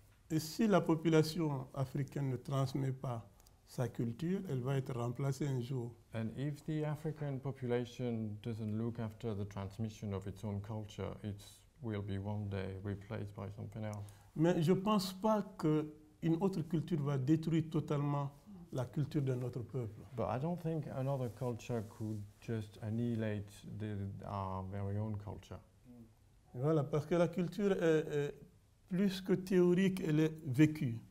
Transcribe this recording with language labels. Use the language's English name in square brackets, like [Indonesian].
[French] et si la population africaine ne transmet pas sa culture, elle va être remplacée un jour. [English] And if the African population doesn't look after the transmission of its own culture, it will be one day replaced by something else. [French] Mais je ne pense pas qu'une autre culture va détruire totalement la culture de notre peuple. [English] But I don't think another culture could just annihilate our very own culture. [French] Voilà, parce que la culture est plus que théorique, elle est vécue.